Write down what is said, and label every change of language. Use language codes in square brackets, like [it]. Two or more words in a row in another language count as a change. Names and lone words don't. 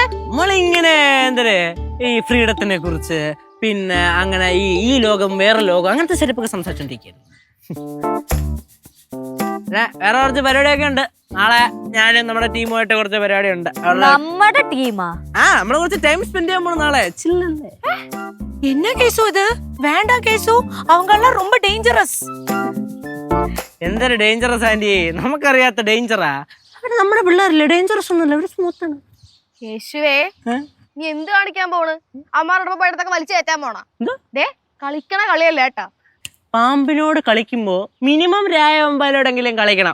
[ml] നമ്മളിങ്ങനെ എന്തേ ഈ ഫ്രീഡത്തിനെ കുറിച്ച്, പിന്നെ അങ്ങനെ ഈ ലോകം വേറെ ലോകം, അങ്ങനത്തെ സെറ്റപ്പ് ഒക്കെ സംസാരിച്ചോണ്ടിരിക്കുന്നു. വേറെ കുറച്ച് പരിപാടിയൊക്കെ ഉണ്ട്. നാളെ ഞാനും നമ്മുടെ ടീമുമായിട്ട് കുറച്ച് പരിപാടി ഉണ്ട്. നമ്മുടെ ടീമാ? നമ്മള് കുറച്ച് [en] time spend [ml] ചെയ്യാൻ പോണ നാളെ. ചില്ലല്ലേ? [ta] என்ன கேசு இது? வேண்டாம் கேசு, அவங்க எல்லாம் ரொம்ப டேஞ்சரஸ். [ml] എന്തൊരു [en] dangerous aunty, [ml] നമുക്കറിയാത്ത ഡേഞ്ചറാ. നമ്മുടെ പിള്ളേരല്ലേ, ഡേഞ്ചറസ് ഒന്നുമില്ല, അവര് സ്മൂത്താണ്. യേശുവേ, നീ എന്ത് കാണിക്കാൻ പോണ്? അമ്മാരുടെ പോയിടത്തൊക്കെ വലിച്ചു കയറ്റാൻ പോണ? ദേ, കളിക്കണ കളിയല്ല ഏട്ടാ. പാമ്പിനോട് കളിക്കുമ്പോ മിനിമം രായമ്പാലോടെങ്കിലും കളിക്കണം.